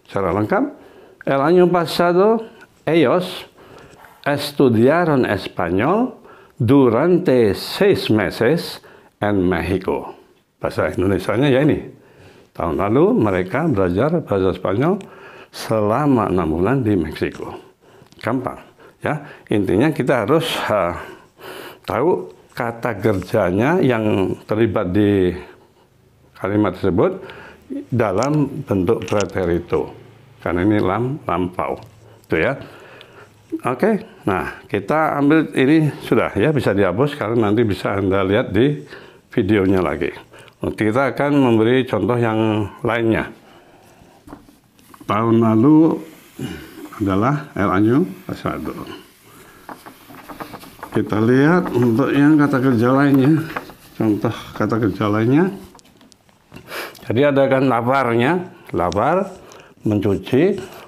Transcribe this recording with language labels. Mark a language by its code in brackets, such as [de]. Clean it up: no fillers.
[id] Secara lengkap, [es] el año pasado, ellos estudiaron Espanyol durante 6 meses en México. [id] Bahasa Indonesianya ya ini. Tahun lalu mereka belajar bahasa Spanyol selama 6 bulan di Meksiko. Gampang ya. Intinya kita harus tahu kata kerjanya yang terlibat di kalimat tersebut dalam bentuk preterito. Karena ini lampau. Itu ya. Oke, nah kita ambil ini sudah ya, bisa dihapus karena nanti bisa Anda lihat di videonya lagi. Kita akan memberi contoh yang lainnya. Tahun lalu adalah [es] el año pasado. [id] Kita lihat untuk yang kata kerja lainnya, contoh kata kerja lainnya. Jadi ada kan lavarnya, lavar, mencuci.